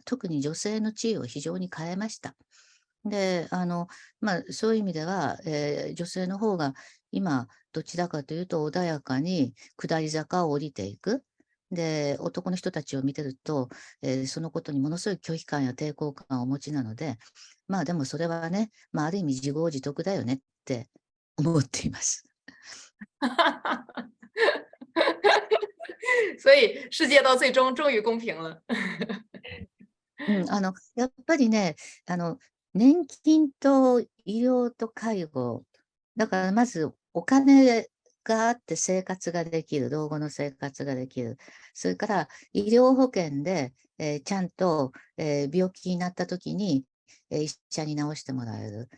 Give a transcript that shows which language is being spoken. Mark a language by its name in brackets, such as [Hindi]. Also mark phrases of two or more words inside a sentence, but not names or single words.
[Japanese] 特に女性の地位を非常に変えました。で、そういう意味では、女性の方が今、どちらかというと穏やかに下り坂を降りていく。で、男の人たちを見てると、そのことにものすごい拒否感や抵抗感をお持ちなので、でもそれはね、ある意味自業自得だよねって思っています。 [Chinese] 所以世界到最终终于公平了。 [Japanese] やっぱりね、年金と医療と介護、だからまずお金があって生活ができる、老後の生活ができる。それから医療保険で、ちゃんと、病気になった時に医者に治してもらえる。